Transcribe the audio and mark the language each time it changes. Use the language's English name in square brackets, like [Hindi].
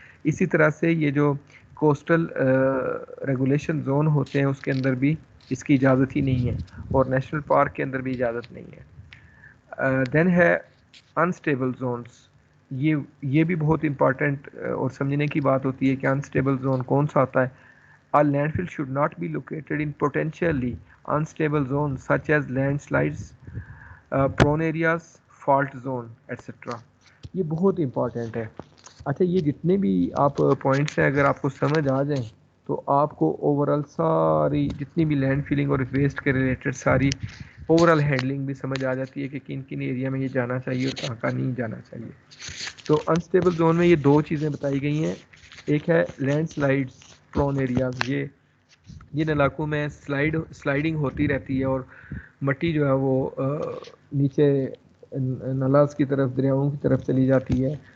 [Urdu] اسی طرح سے یہ جو کوسٹل ریگولیشن زون ہوتے ہیں اس کے اندر بھی اس کی اجازت ہی نہیں ہے, اور نیشنل پارک کے اندر بھی اجازت نہیں ہے. دین ہے انسٹیبل زونز. یہ بھی بہت امپارٹنٹ اور سمجھنے کی بات ہوتی ہے کہ انسٹیبل زون کون سا آتا ہے. [English] A landfill should not be located in potentially unstable zones such as landslides, prone areas, fault zone, etc. [Urdu] یہ بہت امپورٹنٹ ہے. اچھا, یہ جتنے بھی آپ پوائنٹس ہیں اگر آپ کو سمجھ آ جائیں تو آپ کو اوورال ساری جتنی بھی لینڈ فیلنگ اور ویسٹ کے ریلیٹڈ ساری اوورال ہینڈلنگ بھی سمجھ آ جاتی ہے کہ کن کن ایریا میں یہ جانا چاہیے اور کہاں کا نہیں جانا چاہیے. تو انسٹیبل زون میں یہ 2 چیزیں بتائی گئی ہیں. ایک ہے لینڈ سلائڈس پرون ایریاز, یہ جن علاقوں میں سلائڈنگ ہوتی رہتی ہے اور مٹی جو ہے وہ نیچے نالاز کی طرف, دریاؤں کی طرف چلی جاتی ہے.